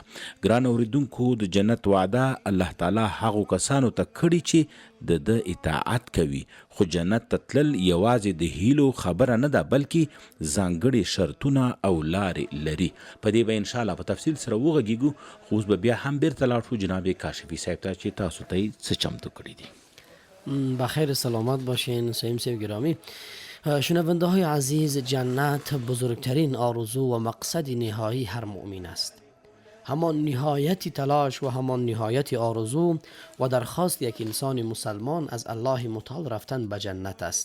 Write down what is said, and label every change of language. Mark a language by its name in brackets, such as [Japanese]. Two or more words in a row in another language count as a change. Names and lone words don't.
[Pashto] ګران اوریدونکو، د جنت وعده الله تعالی هغو کسانو ته کړي چې د ده اطاعت کوي. خو جنت ته تلل یوازې د هیلو خبره نه ده بلکې ځانګړي شرطونه او لارې لري. په دې به انشاءالله په تفصیل سره وغږیږو. خو اوس به بیا هم بیرته لاړ شو جناب کاشفی صاحب ته چې تاسو ته یې څه چمتو کړي دي. [Persian] بخیر سلامت باشین صائم صاحب گرامی. شنونده های عزیز، جنت بزرگترین آرزو و مقصد نهایی هر مؤمن است. همان نهایت تلاش و همان نهایت آرزو و درخواست یک انسان مسلمان از الله متعال رفتن به جنت است.